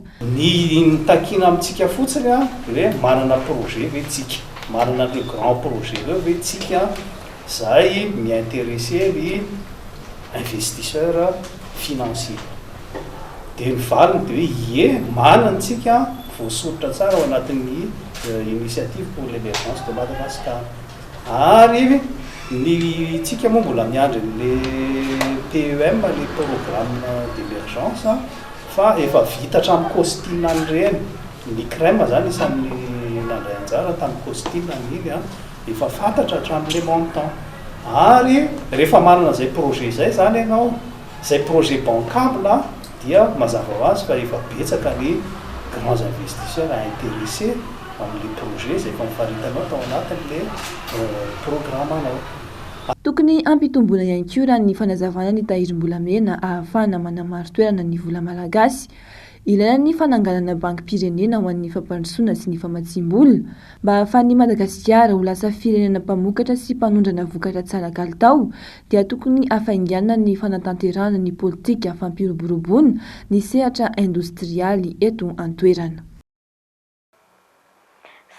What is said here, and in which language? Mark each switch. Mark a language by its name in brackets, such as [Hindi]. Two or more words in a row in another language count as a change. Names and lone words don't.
[Malagasy] Ny takina amintsika fotsiny hoe manana projet ve tsika, manana [French] le grand projet [Malagasy] ve tsika, zay mi-intéresser ny [French] investisseur financier. [Malagasy] De ny valiny de hoe ie manantsika voasoritra tsara ao anatin'ny [French] initiative pour l'émergence de Madagascar. [Malagasy] Ary ny tsika moa mbola miandry le PEM, [French] le programme d'émergence, [Malagasy] fa efa vita hatramin'ny costine an'ireny. Ny crème zany isan'ny nandray anjara tamin'ny costine an'iny efa fantatra hatramin' [French] le montant. [Malagasy] Ary rehefa manana zay projet zay zany ianao, zay [French] projet bancable [Malagasy] dia mazava ho azy fa efa betsaka ny [French] grands investisseurs intéressés [Malagasy] amin'ny projet zay efa mifaritanao tao anatin'le programme anao. Tokony ampitomboana ihany koa raha ny fanazavana ny tahirim-bolamena ahafahana manamaro toerana ny vola malagasy. Ilaina ny fananganana bankim-pirenena ho an'ny fampandrosoana sy ny famatsim-bola mba ahafahan'ny Madagasikara ho lasa firenena mpamokatra sy mpanondrana vokatra tsara kalitao dia tokony hafainganana ny fanatanterahana ny politika fampiroboroboana ny sehatra industrialy eto an-toerana.